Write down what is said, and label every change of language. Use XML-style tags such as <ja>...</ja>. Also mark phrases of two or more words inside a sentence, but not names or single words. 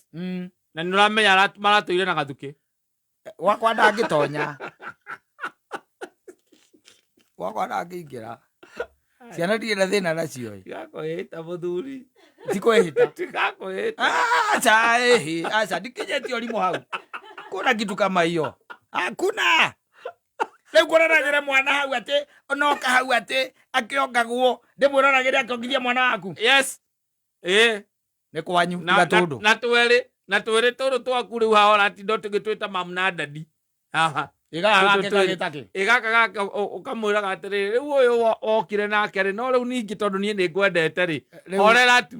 <ki>Na nĩ ũramenya maratũire na gathuke. Wakwa ndangĩtonya. Wakwa ndangĩingĩra. Ciana ndirĩ na thĩna nacio. Tigakwĩhĩta mũthuri. Tikwĩhĩta. Tigakwĩhĩta. Acha ndikinyĩtie ũrimũ hau.</ki> <sw>Kuna kitu kama hiyo. Hakuna. Rĩu kũroragĩre mwana hau atĩ onoka hau atĩ akĩongagwo ndĩmũroragĩre akĩongithia mwana waku.</sw> <en>Yes.</en> <ki>Nĩ kwanyu gatũndũ. Na twĩrĩ tũrũ twaku rĩu hahora ti ndo tũgĩtwĩta mamu na dadi. Haha. Gaka gaka ũkamwĩraga atĩrĩrĩ rĩu ũyũ wokire nake rĩ no rĩu ningĩ tondũ niĩ nĩ ngwendete rĩ horera tu.</ki>